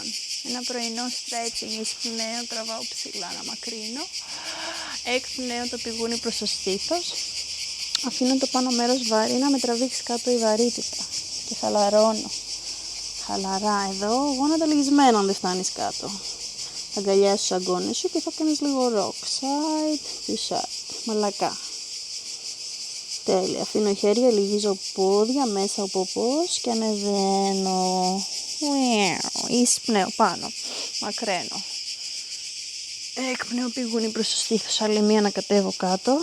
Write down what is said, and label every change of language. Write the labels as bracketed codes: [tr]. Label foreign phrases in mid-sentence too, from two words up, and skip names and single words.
[el] Ένα πρωινό stretching, εισπνέω, τραβάω ψηλά να μακρύνω. Εκπνέω το πηγούνι προς το στήθος. Αφήνω το πάνω μέρος βαρύ να με τραβήξει κάτω η βαρύτητα. Και χαλαρώνω. Χαλαρά εδώ, γόνατα λυγισμένα αν δεν φτάνεις κάτω. Θα αγκαλιάσεις τους αγκώνες σου και θα κάνεις λίγο rock. [en] Side to side. [el] Μαλακά. Τέλεια. Αφήνω χέρια, λυγίζω πόδια, μέσα ο ποπός και ανεβαίνω. Εισπνέω πάνω. Μακραίνω. Εκπνέω πηγούνι προς το στήθος. Άλλη μία να κατέβω κάτω.